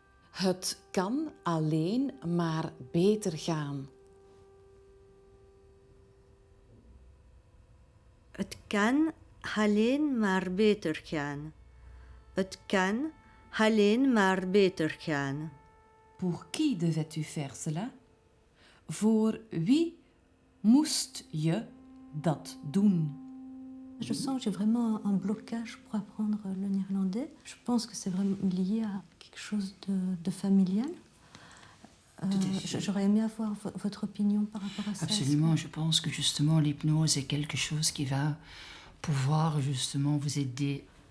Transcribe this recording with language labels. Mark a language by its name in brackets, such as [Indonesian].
[Dutch] Het kan alleen maar beter gaan. Het kan alleen maar beter gaan. Het kan alleen maar beter gaan. [French] Pour qui devais-tu faire cela? [Dutch] Voor wie moest je dat doen? [French] Je sens que j'ai vraiment un blocage pour apprendre le néerlandais. Je pense que c'est vraiment lié à quelque chose de familial. J'aurais aimé avoir votre opinion par rapport à ça. Absolument, je pense que justement l'hypnose est quelque chose qui va pouvoir justement vous aider.